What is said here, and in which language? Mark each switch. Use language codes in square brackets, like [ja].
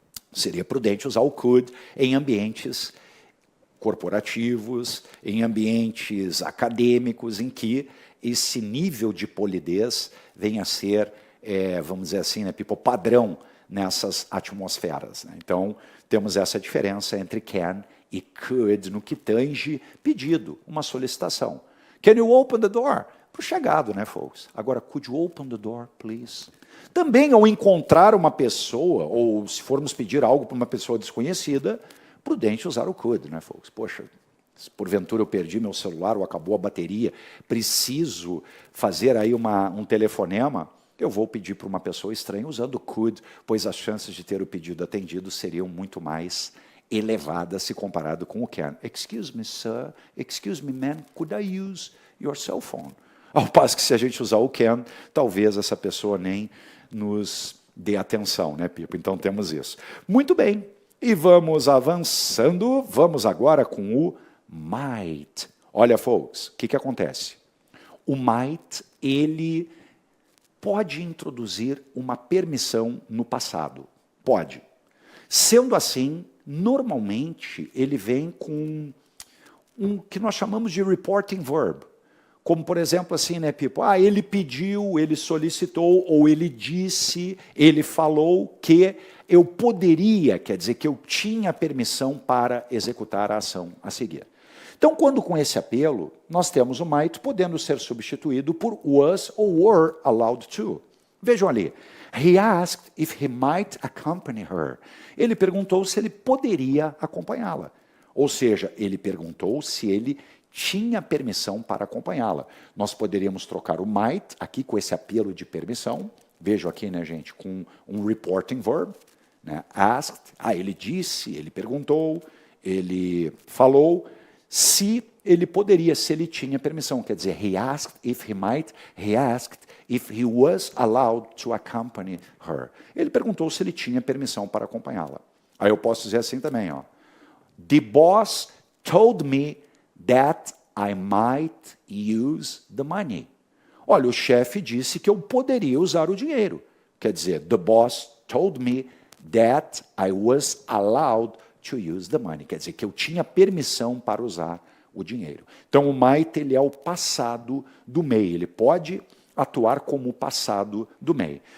[pt] Seria prudente usar o could em ambientes corporativos, em ambientes acadêmicos, em que esse nível de polidez venha a ser, vamos dizer assim, né, people, padrão nessas atmosferas, né? Então, temos essa diferença entre can e could no que tange pedido, uma solicitação. [en] Can you open the door? [pt] Para o chegado, né, [en] folks? [pt] Agora, [en] could you open the door, please? [pt] Também, ao encontrar uma pessoa, ou se formos pedir algo para uma pessoa desconhecida, prudente usar o could, né, folks? Poxa, se porventura eu perdi meu celular ou acabou a bateria, preciso fazer aí um telefonema, eu vou pedir para uma pessoa estranha usando o could, pois as chances de ter o pedido atendido seriam muito mais elevadas se comparado com o can. [en] Excuse me, sir. Excuse me, ma'am. Could I use your cell phone? [pt] Ao passo que se a gente usar o can, talvez essa pessoa nem nos dê atenção, né, Pipo? Então temos isso. Muito bem. E vamos avançando. Vamos agora com o might. Olha, folks, o que acontece? O might, ele pode introduzir uma permissão no passado. Pode. Sendo assim, normalmente, ele vem com um que nós chamamos de reporting verb. Como, por exemplo, assim, né, Pipo? Ele pediu, ele solicitou, ou ele disse, ele falou que eu poderia, quer dizer, que eu tinha permissão para executar a ação a seguir. Então, quando com esse apelo, nós temos o might podendo ser substituído por was ou were allowed to. Vejam ali. [en] He asked if he might accompany her. [pt] Ele perguntou se ele poderia acompanhá-la. Ou seja, ele perguntou se ele tinha permissão para acompanhá-la. Nós poderíamos trocar o might aqui com esse apelo de permissão. Vejam aqui, né, gente, com um reporting verb. Né? Asked, ele disse, ele perguntou, ele falou se ele poderia, se ele tinha permissão. Quer dizer, [en] he asked if he might, he asked if he was allowed to accompany her. [pt] Ele perguntou se ele tinha permissão para acompanhá-la. Aí eu posso dizer assim também, ó. [en] The boss told me that I might use the money. [pt] Olha, o chefe disse que eu poderia usar o dinheiro. Quer dizer, [en] the boss told me that I was allowed to use the money. [pt] Quer dizer, que eu tinha permissão para usar o dinheiro. Então, o might ele é o passado do may, ele pode atuar como o passado do may.